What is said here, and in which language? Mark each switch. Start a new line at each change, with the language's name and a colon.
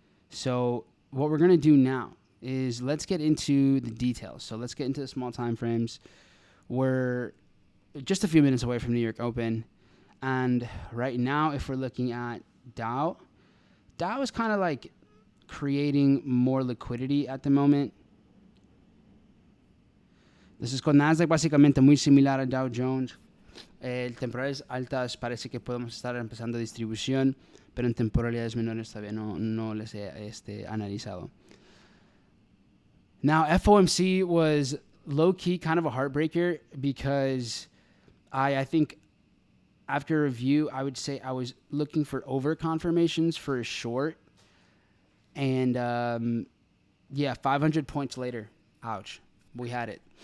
English: So what we're going to do now is let's get into the details. So let's get into the small time frames. We're just a few minutes away from New York Open. And right now, if we're looking at Dow is kind of like creating more liquidity at the moment.
Spanish: Entonces con Nasdaq básicamente muy similar a Dow Jones. Temporales altas parece que podemos estar empezando distribución, pero en temporalidades menores todavía no les he analizado.
English: Now, FOMC was low-key kind of a heartbreaker because I think after review, I would say I was looking for over-confirmations for a short. And, 500 points later, ouch, we had it.